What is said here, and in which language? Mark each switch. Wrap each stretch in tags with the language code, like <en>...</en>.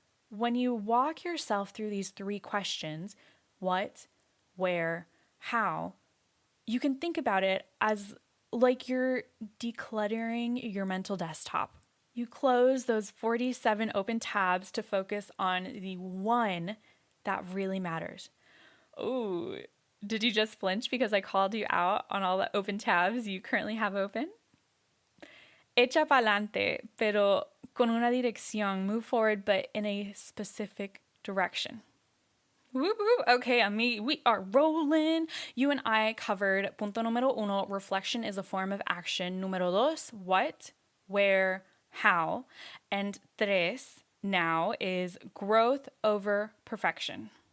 <en>When you walk yourself through these three questions, what, where, how, you can think about it as like you're decluttering your mental desktop. You close those 47 open tabs to focus on the one that really matters. Oh, did you just flinch because I called you out on all the open tabs you currently have open?</en> <es>Echa pa'lante, pero con una dirección.</es> <en>Move forward, but in a specific direction. Woo woo. Okay, amigo, we are rolling. You and I covered</en> <es>punto número uno,</es> <en>reflection is a form of action.</en> <es>Número dos,</es> <en>what, where, how. And tres, now, is growth over perfection.</en>